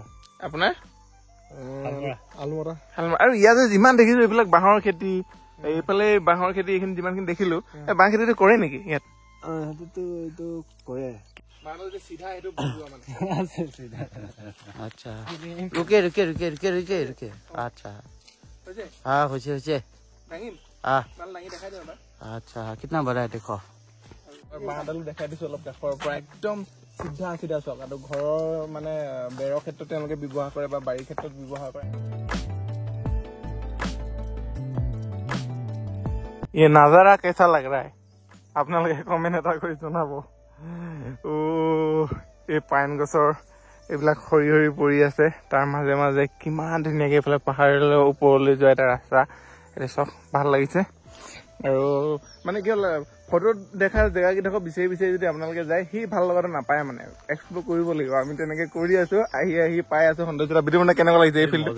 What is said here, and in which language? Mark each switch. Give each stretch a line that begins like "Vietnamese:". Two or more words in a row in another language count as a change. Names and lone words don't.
Assamese: আপোনাৰ আলমৰা আৰু ইয়াত যে যিমান দেখিছো এইবিলাক বাঁহৰ খেতি এইফালে বাঁহৰ খেতি এইখিনি যিমানখিনি দেখিলো বাঁহ খেতিটো কৰে নেকি ইয়াত সিহঁতেতো এইটো কৰে
Hindi: আচ্ছা रुके रुके रुके रुके रुके रुके अच्छा हाँ होचे होचे अच्छा कितना बड़ा है देखो
Assamese: বাঁহডালো দেখাই দিছো অলপ কাষৰ পৰা একদম চিধা চিধা চাওক আৰু ঘৰৰ মানে বেৰৰ ক্ষেত্ৰত তেওঁলোকে ব্যৱহাৰ কৰে বা বাৰীৰ ক্ষেত্ৰত ব্যৱহাৰ কৰে
Hindi: ये नजारा कैसा लग रहा है
Assamese: আপোনালোকে কমেণ্ট এটা কৰি জনাব এই পাইন গছৰ এইবিলাক সৰি সৰি পৰি আছে তাৰ মাজে মাজে কিমান ধুনীয়াকে এইফালে পাহাৰৰ ওপৰলৈ যোৱা এটা ৰাস্তা এইটো চব ভাল লাগিছে আৰু মানে কি হ'ল ফটোত দেখা জেগাকেইডোখৰ বিচাৰি বিচাৰি যদি আপোনালোকে যায় সি ভাল লগাটো নাপায় মানে এক্সপ্ল'ৰ কৰিব লাগিব আমি তেনেকে কৰি আছো আহি পাই আছো সৌন্দৰ্যতা ভিডিঅ' মানে কেনেকুৱা লাগিছে এই ফিল্ডটো